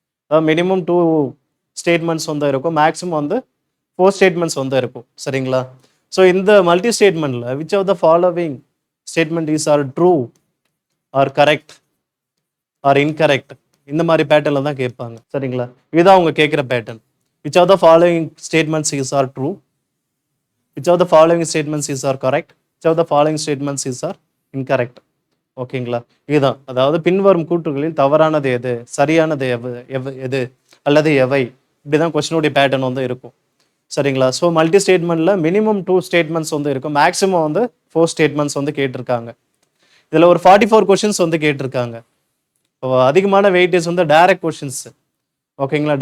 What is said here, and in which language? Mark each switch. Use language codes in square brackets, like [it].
[ta] அதாவது minimum 2 statements வந்து இருக்கும், மேக்ஸிமம் வந்து 4 ஸ்டேட்மெண்ட்ஸ் வந்து இருக்கும். சரிங்களா? ஸோ இந்த multi ஸ்டேட்மெண்ட்டில் [en] which of the following statement is are true or correct or incorrect, [ta] இந்த மாதிரி பேட்டர்னில் தான் கேட்பாங்க. சரிங்களா? இதுதான் அவங்க கேட்குற pattern. [en] Which of the following statements is are true, which of the following statements is are correct, which of the following statements is are incorrect. [ta] ஓகேங்களா? இதுதான், அதாவது பின்வரும் கூற்றுகளில் தவறானது எது, சரியானது எது அல்லது எவை, இப்படிதான் கொஸ்டினுடைய பேட்டர்ன் வந்து இருக்கும். சரிங்களா? ஸோ மல்டி ஸ்டேட்மெண்ட்டில் மினிமம் 2 ஸ்டேட்மெண்ட்ஸ் வந்து இருக்கும், மேக்ஸிமம் வந்து 4 ஸ்டேட்மெண்ட்ஸ் வந்து கேட்டிருக்காங்க. இதில் ஒரு 44 கொஷின்ஸ் வந்து கேட்டிருக்காங்க. அதிகமான வெயிட்டேஜ் வந்து டைரக்ட் கொஷின்ஸ். ஓகேங்களா?